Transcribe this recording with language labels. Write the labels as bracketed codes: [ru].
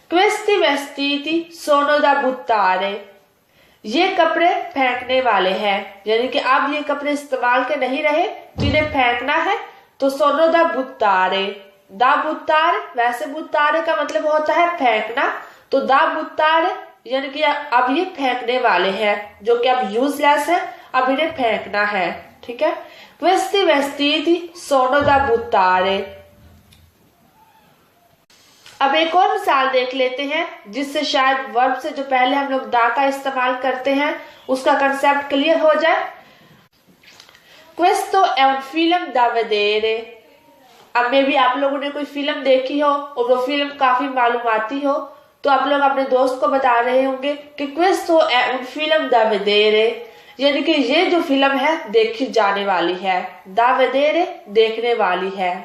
[it] questi vestiti sono da buttare, [hi] ये कपड़े फेंकने वाले हैं, यानी कि अब ये कपड़े इस्तेमाल के नहीं रहे, जिन्हें फेंकना है, तो [it] सोनो दा बुत्तारे। [hi] दा बुत्तारे, वैसे बुत्तारे का मतलब होता है फेंकना, तो दा बुत्तारे यानी कि अब ये फेंकने वाले हैं, जो कि अब यूजलेस है, अब इन्हें फेंकना है, ठीक है। [it] questi vestiti sono da buttare। [hi] अब एक और मिसाल देख लेते हैं जिससे शायद वर्ब से जो पहले हम लोग दा का इस्तेमाल करते हैं उसका कंसेप्ट क्लियर हो जाए। [it] Questo è un film da vedere। [hi] अब में भी आप लोगों ने कोई फिल्म देखी हो और वो फिल्म काफी मालूमाती हो, तो आप लोग अपने दोस्त को बता रहे होंगे कि [it] questo è un film da vedere, [hi] यानी कि ये जो फिल्म है देखी जाने वाली है, [it] da vedere [hi] देखने वाली है।